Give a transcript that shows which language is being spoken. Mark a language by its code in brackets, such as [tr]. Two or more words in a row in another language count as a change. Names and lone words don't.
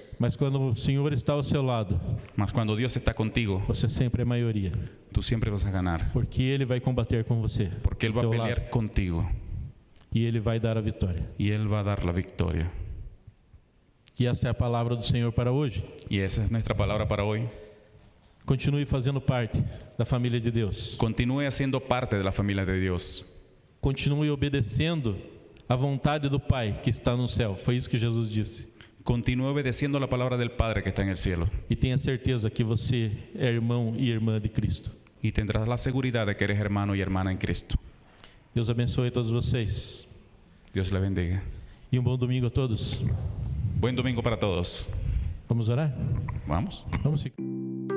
[pt] mas quando o Senhor está ao seu lado, [es] mas cuando Dios está contigo, [pt] você sempre é maioria, [es] tú siempre vas a ganar, [pt] porque ele vai combater com você, [es] porque Él va a [pt] ao teu [es] pelear [pt] lado, [es] contigo [pt] e ele vai dar a vitória. [es] y Él va a dar la victoria. [pt] E essa é a palavra do Senhor para hoje. [es] Y esa es nuestra palabra para hoy. [pt] Continue fazendo parte da família de Deus. [es] Continúe haciendo parte de la familia de Dios. [pt] Continue obedecendo a vontade do Pai que está no céu. Foi isso que Jesus disse. [es] Continúe obedeciendo la palabra del Padre que está en el cielo. [pt] E tenha certeza que você é irmão e irmã de Cristo. [es] Y tendrás la seguridad de que eres hermano y hermana en Cristo. [pt] Deus abençoe a todos vocês. [es] Dios le bendiga. [pt] E bom domingo a todos. [es] Buen domingo para todos. [pt] Vamos orar? Vamos. Vamos ficar.